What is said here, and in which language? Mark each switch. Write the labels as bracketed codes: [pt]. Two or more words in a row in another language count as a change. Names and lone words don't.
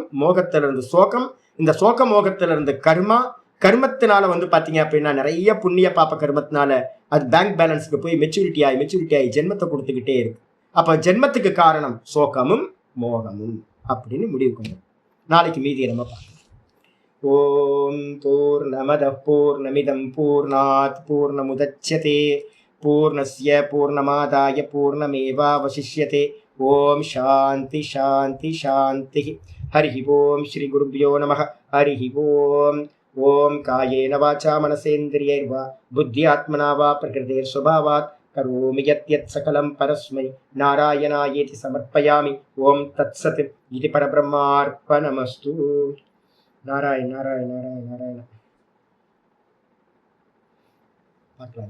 [ta] மோகத்திலிருந்து சோகம், இந்த சோக மோகத்திலிருந்து கர்மா, கர்மத்தினால வந்து பார்த்தீங்க அப்படின்னா நிறைய புண்ணிய பாப்ப கர்மத்தினால அது [en] bank balance [ta] போய் மெச்சூரிட்டி ஆகி ஜென்மத்தை கொடுத்துக்கிட்டே இருக்கு. அப்போ ஜென்மத்துக்கு காரணம் சோகமும் மோகமும் அப்படின்னு முடிவு கொண்டு நாளைக்கு மீதியை நம்ம பார்க்கலாம். [sa] ॐ पूर्णमदः पूर्णमिदं पूर्णात् पूर्णमुदच्यते पूर्णस्य पूर्णमादाय पूर्णमेवावशिष्यते. ॐ शान्ति शान्ति शान्ति. हरि ॐ श्री गुरुभ्यो नमः. हरि ॐ. ॐ कायेन वाचा मनसेन्द्रियैर्वा बुद्ध्यात्मना वा प्रकृतेर् स्वभावात् करोमि यत् सकलं परस्मै नारायणायेति समर्पयामि. ॐ तत्सत्. इदं परब्रह्मार्पणमस्तु. नारायण नारायण नारायण नारायण. பார்க்கலாம்.